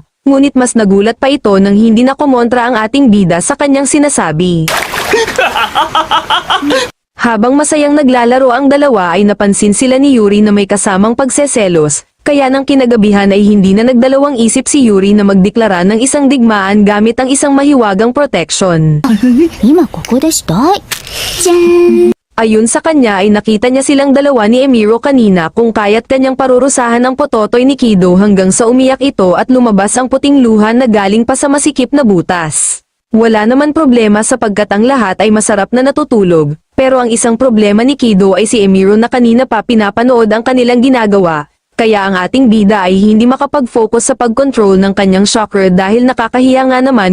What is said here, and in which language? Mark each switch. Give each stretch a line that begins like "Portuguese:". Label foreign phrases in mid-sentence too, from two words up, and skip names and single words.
Filipino: Ngunit mas nagulat pa ito nang hindi na kumontra ang ating bida sa kanyang sinasabi. Habang masayang naglalaro ang dalawa ay napansin sila ni Yuri na may kasamang pagseselos, kaya nang kinagabihan ay hindi na nagdalawang isip si Yuri na magdeklara ng isang digmaan gamit ang isang mahiwagang protection.
Japanese: 今ここでしたい。じゃーん。
Filipino: Ayon sa kanya ay nakita niya silang dalawa ni Emiro kanina kung kaya't kanyang parurusahan ang pototoy ni Kido hanggang sa umiyak ito at lumabas ang puting luha na galing pa sa masikip na butas. Wala naman problema sapagkat ang lahat ay masarap na natutulog, pero ang isang problema ni Kido ay si Emiro na kanina pa pinapanood ang kanilang ginagawa, kaya ang ating bida ay hindi makapag-focus sa pag-control ng kanyang chakra dahil nakakahiya nga naman.